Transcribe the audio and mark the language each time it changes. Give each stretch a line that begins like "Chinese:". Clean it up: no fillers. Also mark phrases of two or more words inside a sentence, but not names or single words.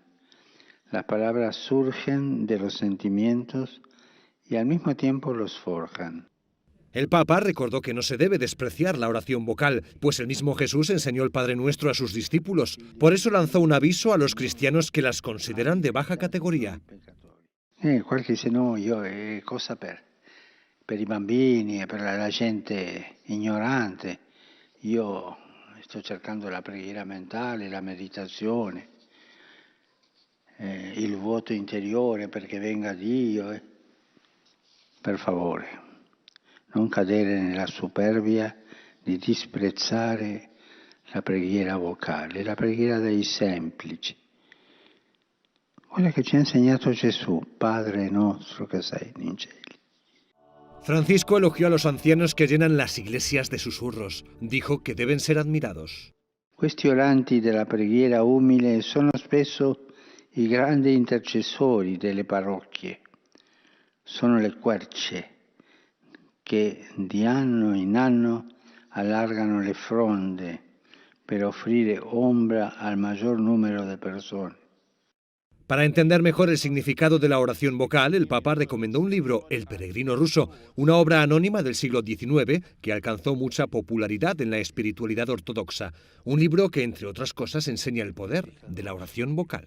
Spanish: Las palabras surgen de los sentimientos y al mismo tiempo los forjan. El Papa recordó que no se debe despreciar la oración vocal, pues el mismo Jesús enseñó el Padre Nuestro a sus discípulos. Por eso lanzó un aviso a los cristianos que las consideran de baja categoría.
Italian: Qualche dice no, è cosa per i bambini e per la gente ignorante. Io sto cercando la preghiera mentale, la meditazione, il vuoto interiore perché venga Dio. Per favore, non cadere nella superbia di disprezzare la preghiera vocale, la preghiera dei semplici, quella che ci ha insegnato Gesù, Padre nostro che sei in cieli.
Spanish: Francisco elogió a los ancianos que llenan las iglesias de susurros. Dijo que deben ser admirados.
Italian: Questi oranti della preghiera umile sono spesso i grandi intercessori delle parrocchie, sono le querce che di anno in anno allargano le fronde per offrire ombra al maggior numero di persone.
Spanish: Para entender mejor el significado de la oración vocal, el Papa recomendó un libro, El peregrino ruso, una obra anónima del siglo XIX que alcanzó mucha popularidad en la espiritualidad ortodoxa. Un libro que, entre otras cosas, enseña el poder de la oración vocal.